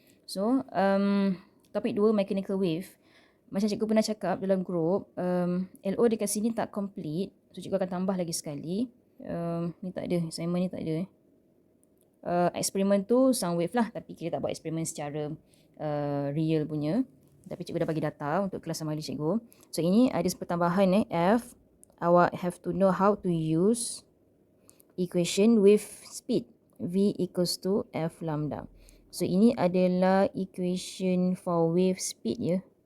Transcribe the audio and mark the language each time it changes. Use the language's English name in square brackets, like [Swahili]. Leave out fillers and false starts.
[Malay] So topik 2, mechanical wave. Macam cikgu pernah cakap dalam group, LO dekat sini tak complete. So cikgu akan tambah lagi sekali. Ni tak ada, assignment ni tak ada. Eksperimen tu sound wave lah, tapi kita tak buat eksperimen secara real punya. Tapi cikgu dah bagi data untuk kelas sama ada cikgu. So ini ada pertambahan F. Awak [English] have to know how to use equation with speed. V equals to F lambda. [Malay] So ini adalah equation for wave speed ya.